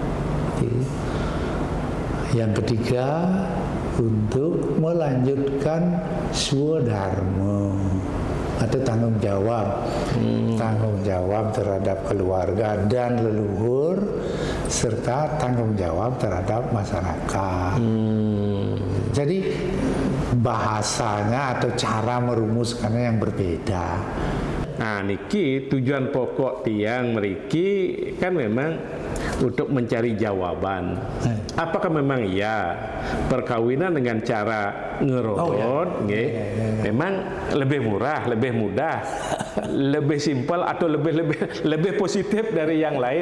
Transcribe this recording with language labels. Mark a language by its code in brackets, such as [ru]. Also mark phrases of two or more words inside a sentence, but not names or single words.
[id] Yang ketiga untuk melanjutkan swadharma atau tanggung jawab terhadap keluarga dan leluhur serta tanggung jawab terhadap masyarakat. Jadi bahasanya atau cara merumuskannya yang berbeda. Nah, niki tujuan pokok [ban] Tiang meriki [id] kan memang untuk mencari jawaban. Apakah memang ya perkawinan dengan cara ngerorot, memang lebih murah, lebih mudah, lebih simpel atau lebih positif dari yang lain?